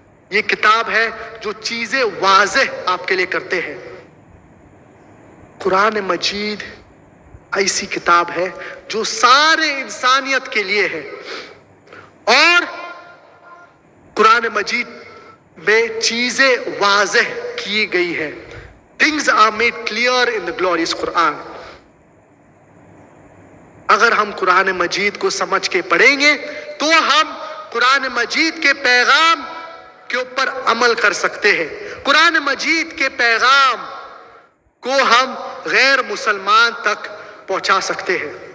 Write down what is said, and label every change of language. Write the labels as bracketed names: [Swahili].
[Urdu] یہ کتاب ہے جو چیزیں واضح آپ کے لیے کرتے ہیں. قرآن مجید ایسی کتاب ہے جو سارے انسانیت کے لیے ہے. اور قرآن مجید میں چیزیں واضح کی گئی ہے. [English] Things are made clear in the glorious Quran. [Urdu] اگر ہم قرآن مجید کو سمجھ کے پڑھیں گے تو ہم قرآن مجید کے پیغام کے اوپر عمل کر سکتے ہیں. قرآن مجید کے پیغام کو ہم غیر مسلمان تک پہنچا سکتے ہیں.